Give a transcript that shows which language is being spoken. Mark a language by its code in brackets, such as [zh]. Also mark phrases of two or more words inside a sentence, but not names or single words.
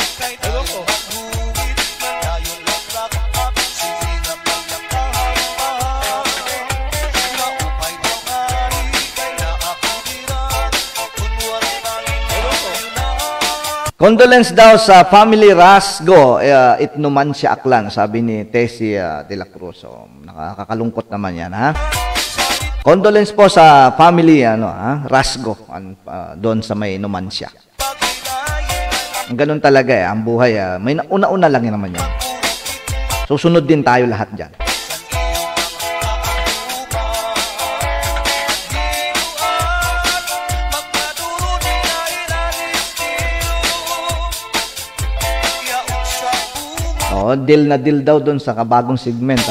[tl] Condolence daw sa family Rasgo, Itnumancia, Aklan, sabi ni Tessie de la Cruz. So, nakakalungkot naman yan, ha? Condolence po sa family Rasgo doon sa may Numancia. Ganun talaga ang buhay. May una-una lang yan naman yan. Susunod din tayo lahat dyan. Oh, deal na deal daw doon sa kabagong segment, ha?